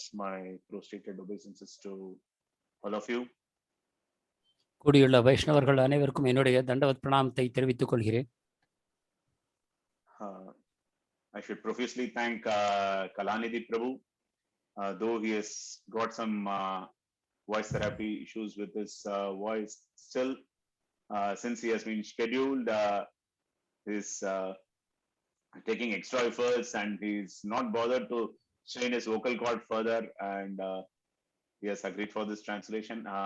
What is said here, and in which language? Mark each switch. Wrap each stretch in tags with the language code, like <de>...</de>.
<en>My prostrated obeisances to all of you.</en> <ta>கூடியுள்ள வைஷ்ணவர்கள் அனைவருக்கும் என்னுடைய தண்டவத் பிரணாமத்தை தெரிவித்துக் கொள்கிறேன்.</ta> <en>I should profusely thank Kalanidhi Prabhu, though he has got some voice therapy issues with his voice still, since he has been scheduled, he's taking extra efforts and he's not bothered to strain his vocal cord further, and he has agreed for this translation.</en>